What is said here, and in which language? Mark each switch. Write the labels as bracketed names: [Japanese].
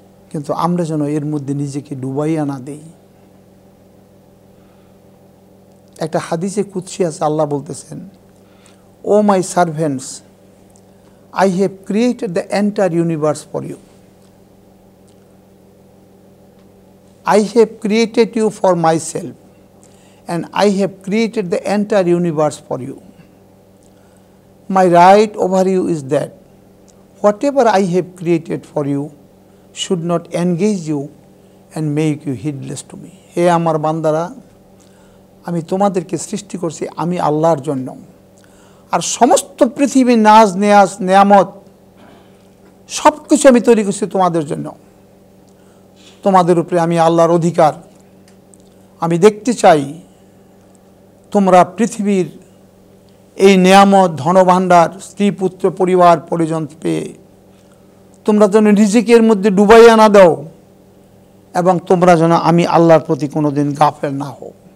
[Bangla] কিন্তু আমরা যেন এর মধ্যে নিজেকে ডুবাইয়া না দেই। একটা হাদিসে কুদসি আছে, আল্লাহ বলতেছেন, [English] O my servants, I have created the entire universe for you. I have created you for myself, and I have created the entire universe for you. My right over you is that whatever I have created for you should not engage you and make you heedless to me. [Bangla] হে আমার বান্দারা, আমি তোমাদেরকে সৃষ্টি করছি আমি আল্লাহর জন্য, আর সমস্ত পৃথিবীর নাজ নেয়াজ নেয়ামত সব কিছু আমি তৈরি করছি তোমাদের জন্য। তোমাদের উপরে আমি আল্লাহর অধিকার। আমি দেখতে চাই তোমরা পৃথিবীর এই নেয়ামত, ধনভাণ্ডার, স্ত্রী পুত্র পরিবার পরিজন পেয়ে তোমরা যেন রিজিকের মধ্যে ডুবাইয়া না দাও, এবং তোমরা যেন আমি আল্লাহর প্রতি কোনোদিন গাফেল না হও।